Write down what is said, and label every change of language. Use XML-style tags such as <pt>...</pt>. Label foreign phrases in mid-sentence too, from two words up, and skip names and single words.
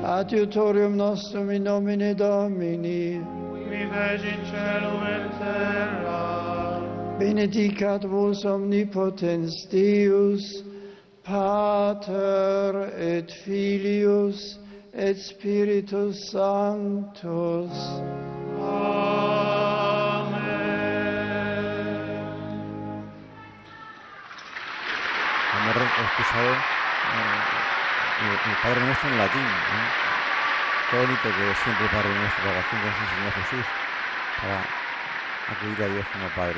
<la>Adiutorium nostrum in nomine Domini, qui fecit caelum et terra. Benedicat vos omnipotens Deus, Pater et Filius et Spiritus Sanctus.</la> <es>Hemos escuchado el Padre Nuestro en latín. Qué bonito que siempre el Padre Nuestro, la oración que nos enseñó Jesús para acudir a Dios como Padre.</es>